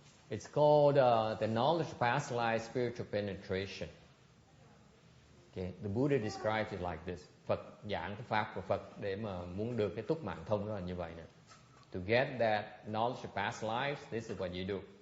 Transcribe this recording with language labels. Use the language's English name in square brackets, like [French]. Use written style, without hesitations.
[English] It's called the knowledge of past life spiritual penetration. Okay. The Buddha describes it like this. [Vietnamese] Phật giảng cái pháp của Phật để mà muốn được cái túc mạng thông đó là như vậy nè. [English] To get that knowledge of past lives, this is what you do.